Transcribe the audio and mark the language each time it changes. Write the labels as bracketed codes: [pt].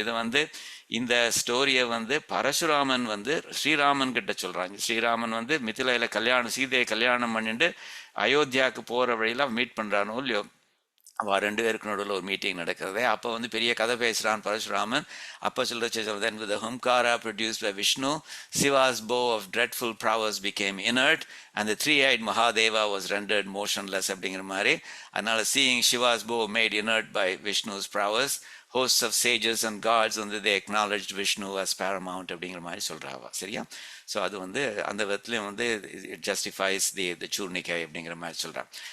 [ta] இதை வந்து இந்த ஸ்டோரியை வந்து பரசுராமன் வந்து ஸ்ரீராமன் கிட்ட சொல்றாங்க. ஸ்ரீராமன் வந்து மிதிலையில சீதையை கல்யாணம் பண்ணிட்டு அயோத்தியாவுக்கு போற வழியில மீட் பண்றானோ இல்லையோ, அவ 2 பேருக்கு நடுவில் ஒரு மீட்டிங் நடக்கிறதே. அப்போ வந்து பெரிய கதை பேசுகிறான் பரசுராமன். அப்போ [en] then with the humkara produced by Vishnu, Shiva's bow of dreadful prowess became inert and the 3-eyed Mahadeva was rendered motionless [ta] அப்படிங்கிற மாதிரி. அதனால [en] seeing Shiva's bow made inert by Vishnu's prowess, hosts of sages and gods [ta] வந்து [en] they acknowledged Vishnu as paramount [ta] அப்படிங்கிற மாதிரி சொல்கிறாவா. சரியா? So அது வந்து அந்த விதத்துலையும் வந்து [en] it justifies the [ta] சூர்ணிகை அப்படிங்கிற மாதிரி சொல்கிறான்.